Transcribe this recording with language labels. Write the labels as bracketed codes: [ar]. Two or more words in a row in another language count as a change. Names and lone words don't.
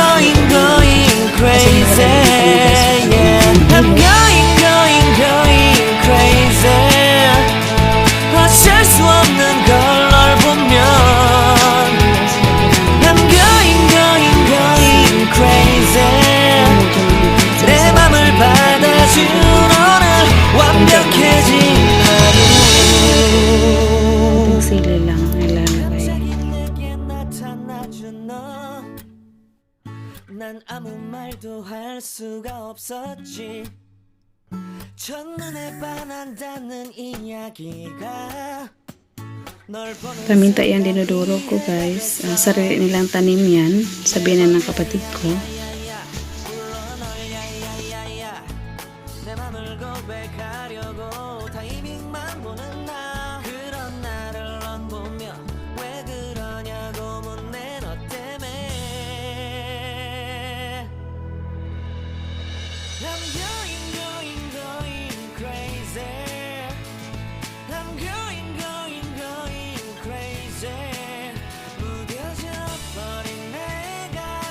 [en] crazy yeah I'm going crazy [ko] 어쩔 수 없는 걸 널 보면 [en] I'm going crazy [ko] 내 맘을 받아준 오늘 완벽해진 하루 [tl] Itong sili lang ilalagay. [ko] 난 아무 말도 할 수가 없었지 첫눈에 반한다는 이야기가 널 보는 [tl] Paminta yan dinuduro ko guys. Sarili nilang tanim yan. Sabihin na ng kapatid ko. [ko] 내 맘을 고백하려고 타이밍만 보는 나 그런 나를 넌 보며 왜 그러냐고 묻네 너 때문에 [en] I'm going crazy I'm going crazy [ko] 무뎌져 버린 내